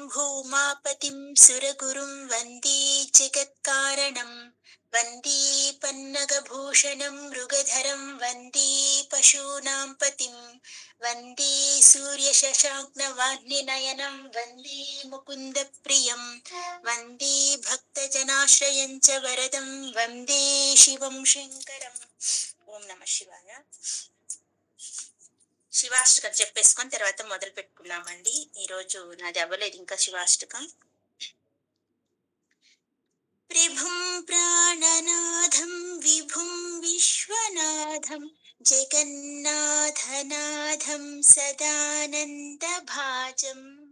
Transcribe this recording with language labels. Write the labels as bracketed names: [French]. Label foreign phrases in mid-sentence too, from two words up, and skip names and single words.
[Sanskrit] भूमापतिं सुरगुरुं वन्दे जगत्कारणं वन्दे पन्नगभूषणं मृगधरं वन्दे पशूनां पतिं वन्दे सूर्यशशाङ्कवाग्निनयनं वन्दे मुकुन्दप्रियं वन्दे भक्तजनाश्रयं च वरदं वन्दे शिवं शङ्करम्। ఓం నమ శివాయ. [Telugu] శివాష్టకం చెప్పేసుకొని తర్వాత మొదలు పెట్టుకున్నామండి. ఈరోజు నాది అవ్వలేదు ఇంకా శివాష్టకం. [Sanskrit] ప్రభుం ప్రాణనాథం విభుం విశ్వనాథం జగన్నాథనాథం సదానందభాజం